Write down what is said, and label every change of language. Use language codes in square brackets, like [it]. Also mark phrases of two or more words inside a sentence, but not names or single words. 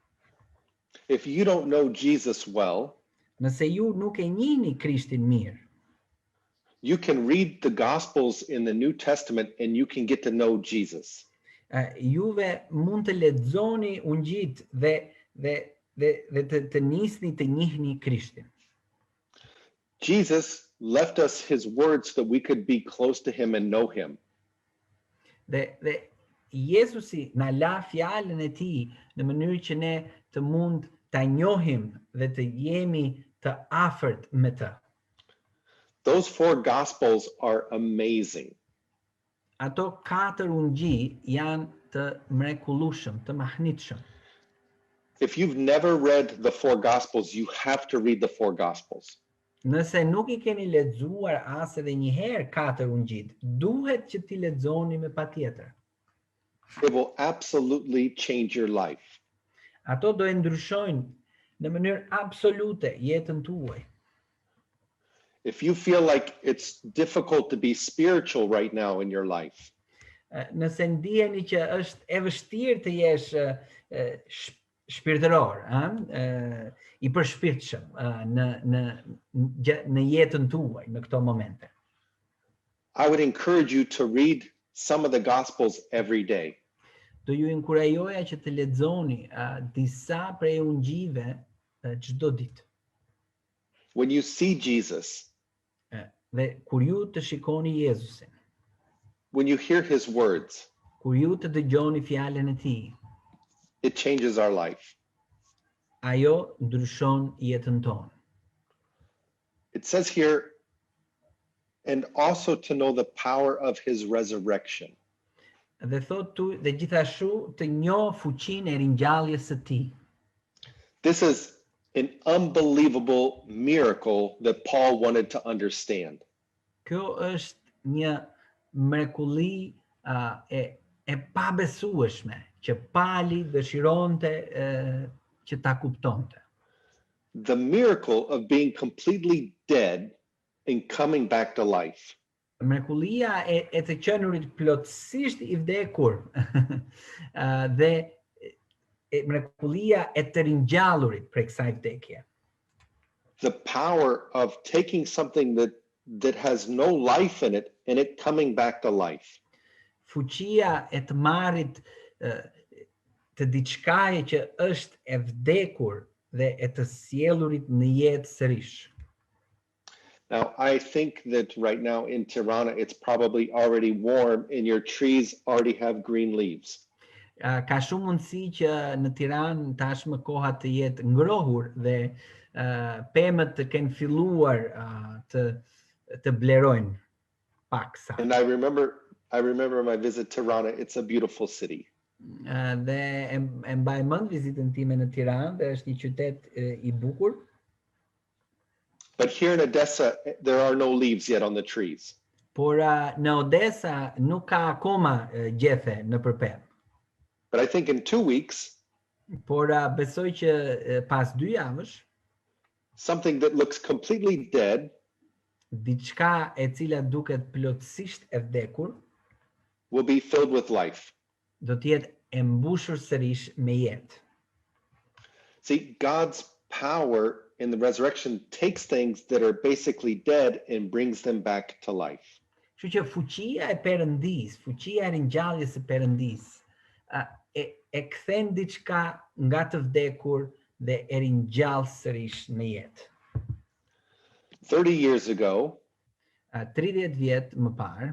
[en] If you don't know Jesus well, [sq] Nëse ju nuk e njihni Krishtin mirë, [en] you can read the Gospels in the New Testament and you can get to know Jesus. [sq] Juve mund të lexoni ungjit dhe të nisni të njihni Krishtin. [en] Jesus left us his words so that we could be close to him and know him. [sq] Dhe Jezusi na la fjalën e tij në mënyrë që ne të mund ta njohim dhe të jemi të afërt me të. [en] Those four Gospels are amazing. [sq] Ato 4 ungji janë të mrekullueshëm, të mahnitshëm. [en] If you've never read the four Gospels, you have to read the four Gospels. [sq] Nëse nuk I keni lexuar as edhe një herë 4 ungjit, duhet që t'i lexoni me patjetër. [en] It will absolutely change your life. [sq] Ato do e ndryshojnë në mënyrë absolute jetën tuaj. [en] If you feel like it's difficult to be spiritual right now in your life, [sq] Nëse ndiheni që është e vështirë të jesh shpirtëror, I përshpirtshëm në jetën tuaj në këto momente. [en] I would encourage you to read some of the Gospels every day. [sq] Do ju inkurajoja që të lexoni disa prej ungjive çdo ditë. [en] When you see Jesus, [sq] Dhe kur ju të shikoni Jezusin, [en] when you hear his words, [sq] kur ju të dëgjoni fjalën e tij, [en] it changes our life. [sq] ajo ndryshon jetën tonë. [en] It says here, and also to know the power of his resurrection. [sq] Dhe thot tu dhe gjithashtu të njoh fuqinë e ringjalljes së tij. [en] This is an unbelievable miracle that Paul wanted to understand. [sq] Kjo është një mrekulli e pabesueshme që Pali dëshironte që ta kuptonte. [en] The miracle of being completely dead and coming back to life. [sq] Mrekullia e të qenurit plotësisht I vdekur dhe mrekullia e të ringjallurit prej kësaj vdekje. [en] The power of taking something that has no life in it and it coming back to life. [sq] Fuqia e të marrit të diçkaje që është e vdekur dhe e të sjellurit në jetë sërish. [en] Now, I think that right now in Tirana, it's probably already warm and your trees already have green leaves. [sq] Ka shumë mundësi që në Tiranë tashmë koha të jetë ngrohur dhe pemët të kenë filluar të blerojnë paksa. [en] And I remember my visit to Tirana. It's a beautiful city. [sq] Dhe e mbaj mend vizitën time në Tiranë dhe është një qytet I bukur. [en] But here in Odessa, there are no leaves yet on the trees. [sq] Por në Odessa nuk ka akoma gjethe në pemë. [en] But I think in 2 weeks, [sq] Por besoj që pas 2 javësh, [en] something that looks completely dead [sq] diçka e cila duket plotësisht e vdekur, [en] will be filled with life. [sq] do të jetë e mbushur sërish me jetë. [en] See, God's power in the resurrection takes things that are basically dead and brings them back to life. [sq] Kështu që fuqia e Perëndis, fuqia e ringjalljes së Perëndis, e kthen diçka nga të vdekur dhe e ringjall sërish në jetë. [en] 30 years ago, [sq] 30 vjet më parë,